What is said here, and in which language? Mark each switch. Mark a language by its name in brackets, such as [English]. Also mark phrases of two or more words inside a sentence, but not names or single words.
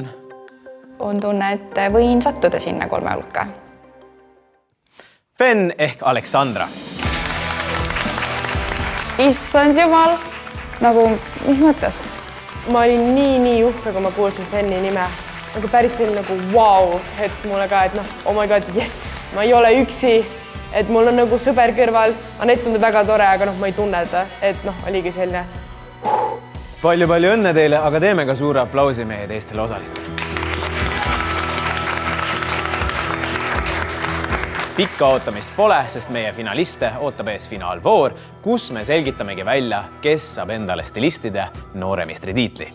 [Estonian] On tunne, et võin sattuda sinna 3 hulka. Fenn ehk Aleksandra. Issand jumal, nagu mis mõttes? Ma olin nii uhke, kui ma kuulsin Fenni nime. Nagu päris selline nagu wow, et mulle ka, et [English] oh my god, yes, [Estonian] ma ei ole üksi, et mul on nagu sõber kõrval. Anett tundub väga tore, aga ma ei tunne ta, et oligi selline. Palju õnne teile, aga teeme ka suure aplausi meie teistele osalistele. Pikka ootamist pole, sest meie finaliste ootab ees finaalvoor, kus me selgitamegi välja, kes saab endale stilistide nooremeistri tiitli.